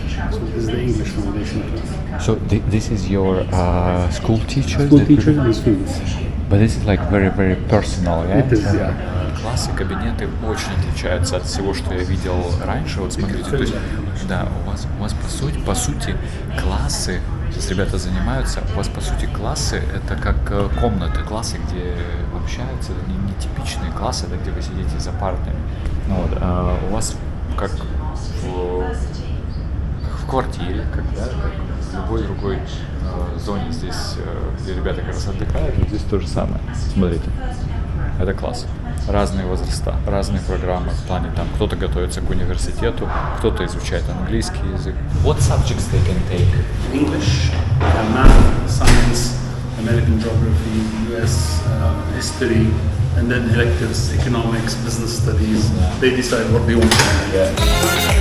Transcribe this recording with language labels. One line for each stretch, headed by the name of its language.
English: So this is the English foundation class. So this is your school teacher? School teachers and students. But this is like very personal, yeah? It is, yeah.
Russian: Классы, кабинеты очень отличаются от всего, что я видел раньше. Вот смотрите, то есть, да, у вас по сути классы, сейчас ребята занимаются, у вас по сути классы это как комнаты, классы, где общаются, это не типичные классы, это где вы сидите за партами. Вот, а у вас как в квартире, как в любой другой зоне здесь, где ребята как раз отдыхают, здесь то же самое. Смотрите, это класс. Разные возраста, разные программы в плане там кто-то готовится к университету, кто-то изучает английский язык.
English: What subjects they can take? English, math, science, American geography, US history, and then electives, economics, business studies. They decide what they want to do.